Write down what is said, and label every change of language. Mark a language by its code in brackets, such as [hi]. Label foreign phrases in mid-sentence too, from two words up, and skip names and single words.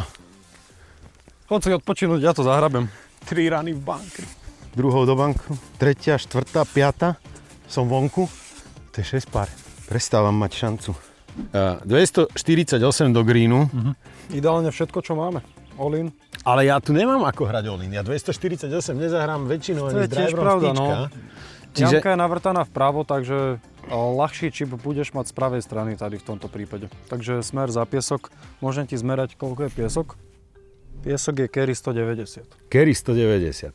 [sk] Chod si odpočinúť, ja to zahrabem. 3 rany v bunkri. Druhou do banku, 3., 4., 5. Som vonku. To je 6 pár. Prestávam mať šancu. 248 do greenu. Ideálne všetko, čo máme. [en] All in. [sk] Ale ja tu nemám ako hrať [en] all in. [sk] Ja 248 nezahrám väčšinou ani s driverom pravda, stýčka. no. Jamka je navrtaná vpravo, takže ľahší čip budeš mať z pravej strany tady v tomto prípade. Takže smer za piesok. Môžem ti zmerať, koľko je piesok? Piesok je carry 190. Carry 190.